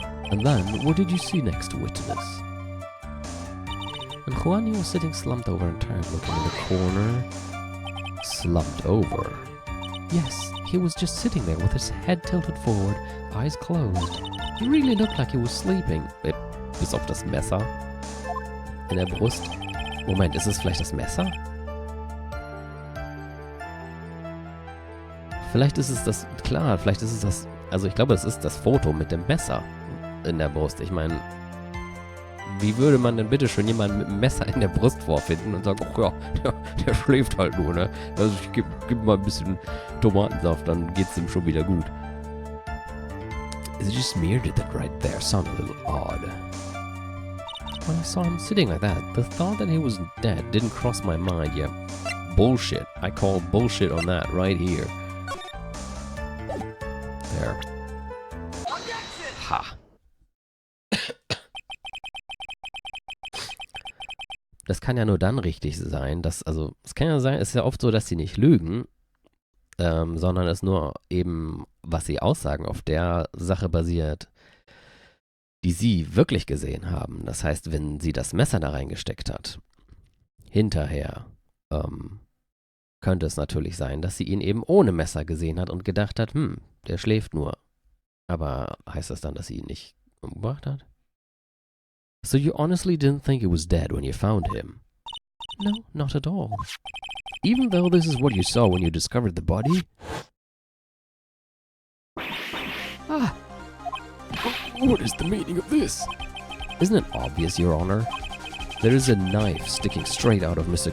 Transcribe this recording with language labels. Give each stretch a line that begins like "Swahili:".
English: And then, what did you see next, witness? And Juan was sitting slumped over and tired looking in the corner. Slumped over? Yes, he was just sitting there with his head tilted forward, eyes closed. He really looked like he was sleeping.
German: Bis auf das Messer in der Brust. Moment, ist es vielleicht das Messer? Vielleicht ist es das, klar, vielleicht ist es das, also ich glaube, es ist das Foto mit dem Messer in der Brust. Ich meine, wie würde man denn bitte schon jemanden mit einem Messer in der Brust vorfinden und sagen, ach ja, der schläft halt nur, ne? Also ich geb mal ein bisschen Tomatensaft, dann geht's ihm schon wieder gut.
English: Is it just me or did that right there sound a little odd? When I saw him sitting like that, the thought that he was dead didn't cross my mind. Yeah, bullshit. I call bullshit on that right here. There. Ha.
German: Das kann ja nur dann richtig sein, dass, also, es kann ja sein, es ist ja oft so, dass sie nicht lügen, sondern es nur eben, was sie aussagen, auf der Sache basiert, die sie wirklich gesehen haben. Das heißt, wenn sie das Messer da reingesteckt hat, hinterher, könnte es natürlich sein, dass sie ihn eben ohne Messer gesehen hat und gedacht hat, der schläft nur. Aber heißt das dann, dass sie ihn nicht umgebracht hat?
English: So you honestly didn't think he was dead when you found him? No, not at all. Even though this is what you saw when you discovered the body? Ah! What is the meaning of this? Isn't it obvious, Your Honor? There is a knife sticking straight out of Mr.